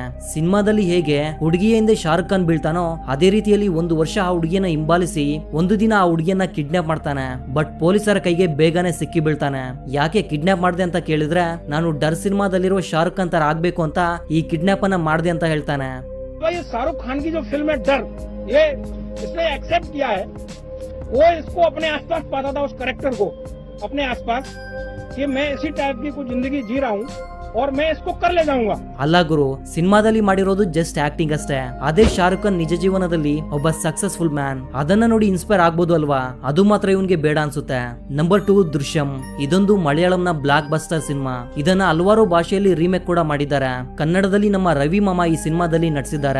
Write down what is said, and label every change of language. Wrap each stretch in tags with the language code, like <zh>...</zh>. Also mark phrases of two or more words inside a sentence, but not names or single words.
<kn>ಸಿನಿಮಾದಲ್ಲಿ ಹೇಗೆ ಹುಡುಗಿಯ ಹಿಂದೆ ಶಾರುಖ್ ಖಾನ್ ಬೀಳ್ತಾನೋ ಅದೇ ರೀತಿಯಲ್ಲಿ ಒಂದು ವರ್ಷ ಆ ಹುಡುಗಿಯನ್ನ ಹಿಂಬಾಲಿಸಿ ಒಂದು ದಿನ ಆ ಹುಡುಗಿಯನ್ನ ಕಿಡ್ನಾಪ್ ಮಾಡ್ತಾನೆ. ಬಟ್ ಪೊಲೀಸರ ಕೈಗೆ ಬೇಗನೆ ಸಿಕ್ಕಿ ಬೀಳ್ತಾನೆ. ಯಾಕೆ ಕಿಡ್ನಾಪ್ ಮಾಡಿದೆ ಅಂತ ಕೇಳಿದ್ರೆ, ನಾನು ಡರ್ ಸಿನಿಮಾದಲ್ಲಿರೋ ಶಾರುಖ್ ಖಾನ್ ತರ ಆಗ್ಬೇಕು ಅಂತ ಈ ಕಿಡ್ನಾಪ್ ಅನ್ನ ಮಾಡಿದೆ ಅಂತ ಹೇಳ್ತಾನೆ.</kn> <hi>शाहरुख खान की जो फिल्म है डर, ये इसने एक्सेप्ट किया है. वो इसको अपने आसपास पाता था, उस कैरेक्टर को अपने आसपास, कि मैं इसी टाइप की कुछ जिंदगी जी रहा हूँ और मैं इसको कर ले जाऊंगा.</hi> <kn>ಅಲ್ಲ ಗುರು, ಸಿನಿಮಾದಲ್ಲಿ ಮಾಡಿರೋದು</kn> <en>just acting</en> <kn>ಅಷ್ಟೇ. ಅದೇ ಶಾರುಖ್ ಖಾನ್ ನಿಜ ಜೀವನದಲ್ಲಿ ಒಬ್ಬ</kn> <en>successful man.</en> <kn>ಅದನ್ನ ನೋಡಿ ಇನ್ಸ್ಪೈರ್ ಆಗ್ಬೋದು ಅಲ್ವಾ? ಅದು ಮಾತ್ರ ಇವನ್ಗೆ ಬೇಡ ಅನ್ಸುತ್ತೆ. ನಂಬರ್ 2, ದೃಶ್ಯಂ. ಇದೊಂದು ಮಲಯಾಳಂನ</kn> <en>block buster</en> <kn>ಸಿನಿಮಾ. ಇದನ್ನ ಹಲವಾರು ಭಾಷೆಯಲ್ಲಿ ರೀಮೇಕ್ ಕೂಡ ಮಾಡಿದ್ದಾರೆ. ಕನ್ನಡದಲ್ಲಿ ನಮ್ಮ ರವಿ ಮಾಮ ಈ ಸಿನಿಮಾದಲ್ಲಿ ನಟಿಸಿದ್ದಾರೆ.</kn>